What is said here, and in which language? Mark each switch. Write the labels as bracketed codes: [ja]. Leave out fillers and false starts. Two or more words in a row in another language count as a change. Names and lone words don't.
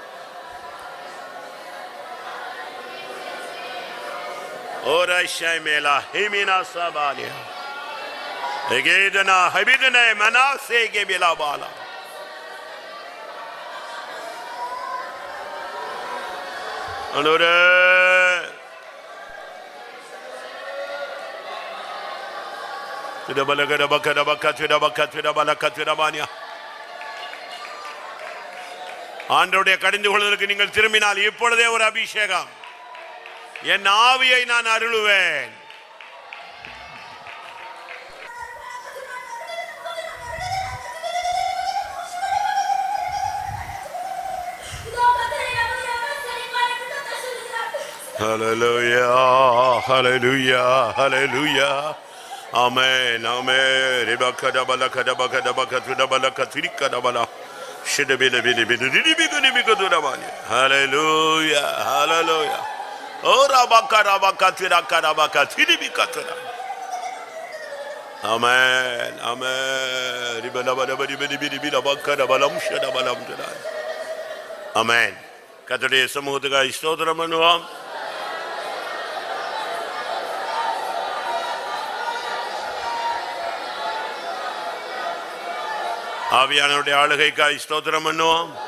[ta] Ora shaimela himina sabania. Egedana habidana manase gebela bala. Anore. Tidak balagada bakada bakat tidak bakat tidak balakat tidak banyak. ஆண்டவருடைய கடிந்து கொள்வதற்கு நீங்கள் திரும்பினால் இப்பொழுதே ஒரு அபிஷேகம். என் ஆவியை நான் அருளுவேன். ஹல்லேலூயா ஹல்லேலூயா ஹல்லேலூயா. ஆமென் ஆமென். ரிபகத பலகத பகத பகத பலக திரிகதபலா [en] Hallelujah, hallelujah. Ora bakara bakatira karabaka tiribikatira. Amen, amen. Ribala bala bali bali bali bala bakara balam shada balam tira. Amen. [ta] கர்த்தருடைய சமூகத்துக்காக ஸ்தோத்திரம் பண்ணுவோம். ஆவியானவருடைய ஆளுகைக்காய் ஸ்தோத்திரம் பண்ணுவோம்.